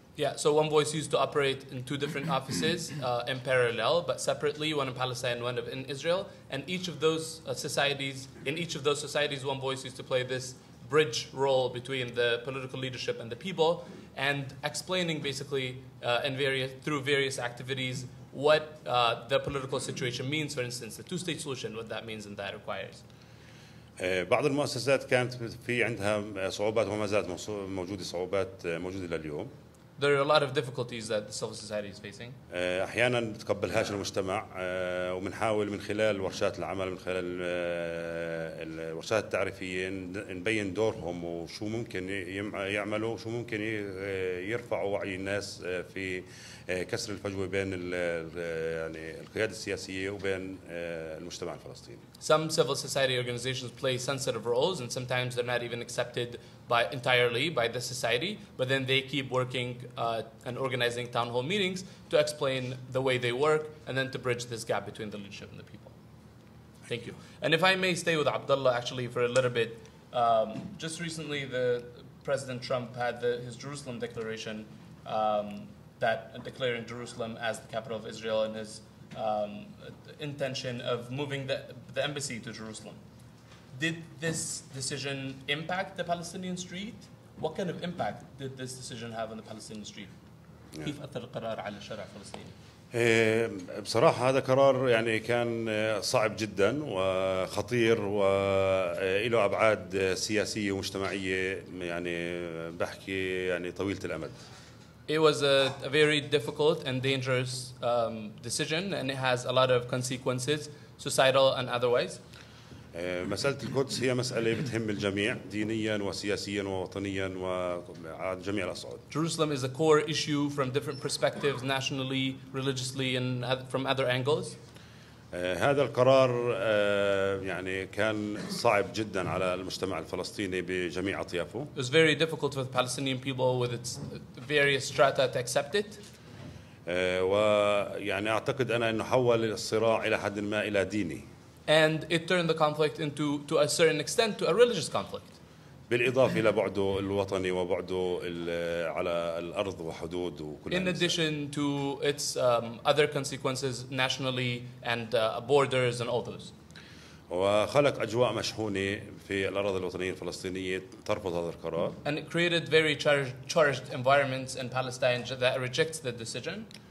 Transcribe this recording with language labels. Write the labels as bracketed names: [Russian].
[English] Yeah, so OneVoice used to operate in two different offices in parallel, but separately, one in Palestine, one in Israel, and each of those societies, OneVoice used to play this bridge role between the political leadership and the people, and explaining basically through various activities what the political situation means. For instance, the two-state solution, what that means and that requires. [Arabic] بعض المؤسسات كانت في عندها صعوبات وما زالت موجودة صعوبات موجودة لليوم. [English] There are a lot of difficulties that the civil society is facing. [Arabic] أحيانا بتقبلهاش المجتمع وبنحاول من خلال ورشات العمل من خلال الورشات التعريفية نبين دورهم وشو ممكن يعملوا وشو ممكن يرفعوا وعي الناس في كسر الفجوة بين القيادة السياسية وبين المجتمع الفلسطيني. [English] Some civil society organizations play sensitive roles, and sometimes they're not even accepted entirely by the society, but then they keep working and organizing town hall meetings to explain the way they work and then to bridge this gap between the leadership and the people. Thank you. And if I may stay with Abdallah actually for a little bit, just recently President Trump had his Jerusalem declaration that declaring Jerusalem as the capital of Israel and his intention of moving the embassy to Jerusalem. Did this decision impact the Palestinian street? What kind of impact did this decision have on the Palestinian street? [Arabic] كيف أثر القرار على الشارع الفلسطيني؟ بصراحة هذا قرار يعني كان صعب جدا وخطير وله أبعاد سياسية ومجتمعية يعني بحكي يعني طويلة الأمد. [English] It was a very difficult and dangerous decision, and it has a lot of consequences, societal and otherwise. [Arabic] مسألة القدس هي مسألة بتهم الجميع دينيا وسياسيا ووطنيا وعلى جميع الأصعد. [English] Jerusalem is a core issue from different perspectives, nationally, religiously, and from other angles. [Arabic] هذا القرار يعني كان صعب جدا على المجتمع الفلسطيني بجميع أطيافه. [English] It was very difficult for the Palestinian people with its various strata to accept it. [Arabic] ويعني أعتقد أنا إنه حول الصراع إلى حد ما إلى ديني. [English] And it turned the conflict into, to a certain extent, to a religious conflict. [Arabic] بالإضافة إلى بعده الوطني وبعده على الأرض وحدود وكل. [English] In addition to its other consequences nationally and borders and all those. [Arabic] وخلق أجواء مشحونة في الأراضي الوطنية الفلسطينية ترفض هذا القرار. [English] And it created very charged environments in Palestine that rejects the decision.